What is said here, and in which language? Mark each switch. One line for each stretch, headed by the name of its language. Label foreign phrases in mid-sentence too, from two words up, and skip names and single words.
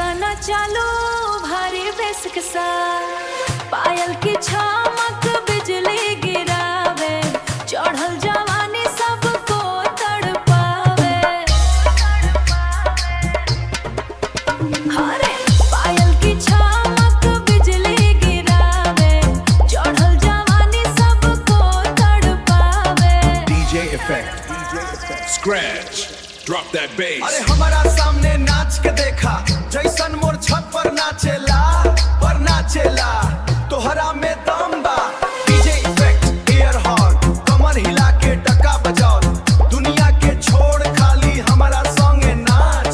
Bhojpuri: चालू भारी बेस के साथ पायल की चमक बिजली गिरावे चढ़ल जवानी सबको तड़पावे। अरे पायल की चमक बिजली गिरावे चढ़ल जवानी सबको तड़पावे।
English: DJ Effect, Scratch, drop that bass।
Bhojpuri: अरे हमारा सामने नाच के देखा जैसन मोर छत पर नाचेला तोहरा में दम बा।
English: DJ Effect, air horn
Bhojpuri: कमर हिला के टका बजाओ दुनिया के छोड़ खाली हमारा संगे नाच।